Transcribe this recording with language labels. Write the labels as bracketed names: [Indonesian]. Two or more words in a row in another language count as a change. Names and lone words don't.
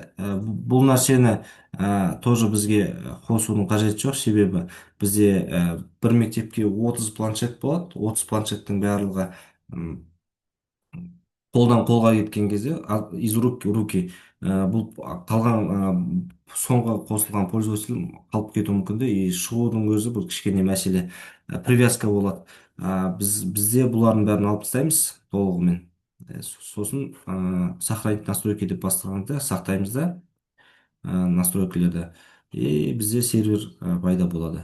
[Kazakh] Бұл нәрсені тоже бізге қосудың қажеті жоқ, себебі бізде бір мектепке 30 планшет болады. 30 планшеттің барлығы қолдан қолға кеткен кезде [Russian] из рук в руки [Kazakh] бұл қалған соңғы қосылған пользователь қалып кетуі мүмкін де, и шығудың өзі бұл кішкене мәселе. Привязка болады. Бізде бұлардың бәрін алып тастаймыз толығымен. Сосын [Russian] сохранить настройки [Kazakh] деп бастағанда сақтаймыз да настройкалерді, и бізде сервер пайда болады.